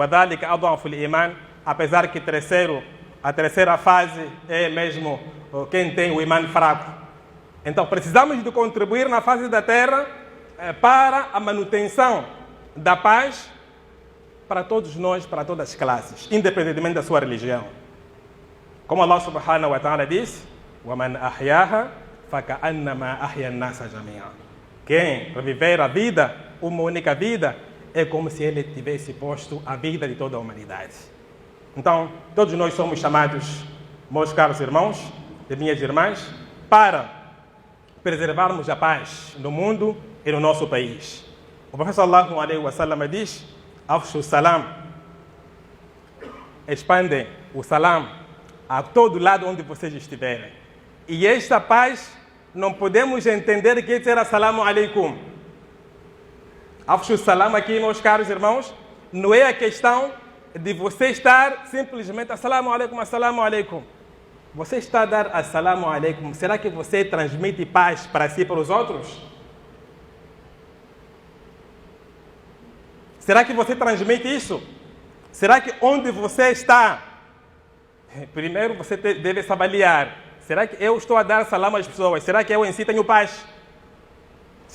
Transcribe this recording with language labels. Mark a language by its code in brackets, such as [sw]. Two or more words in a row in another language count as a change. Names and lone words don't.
[pt] Apesar que a terceira fase é mesmo quem tem o imã fraco. Então precisamos de contribuir na face da terra para a manutenção da paz para todos nós, para todas as classes, independentemente da sua religião. [ar] Como Allah سبحانه وتعالى diz: وَمَنْ أَحْيَاهَا فَكَأَنَّمَا أَحْيَا النَّاسَ جَمِيعًا. [pt] Quem reviver a vida, uma única vida, é como se ele tivesse posto a vida de toda a humanidade. Então, todos nós somos chamados, meus caros irmãos e minhas irmãs, para preservarmos a paz no mundo e no nosso país. O professor [ar] صلى الله عليه وسلم [pt] diz: [ar] أفشوا السلام, [pt] expandem o salam a todo lado onde vocês estiverem. E esta paz não podemos entender que será [ar] السلام عليكم. أفشوا السلام [pt] aqui, meus caros irmãos, não é a questão de você estar simplesmente [ar] السلام عليكم، السلام عليكم. [pt] Você está a dar [ar] السلام عليكم, [pt] será que você transmite paz para si e para os outros? Será que você transmite isso? Será que onde você está, primeiro você deve se avaliar. Será que eu estou a dar salam às pessoas? Será que eu em si tenho paz?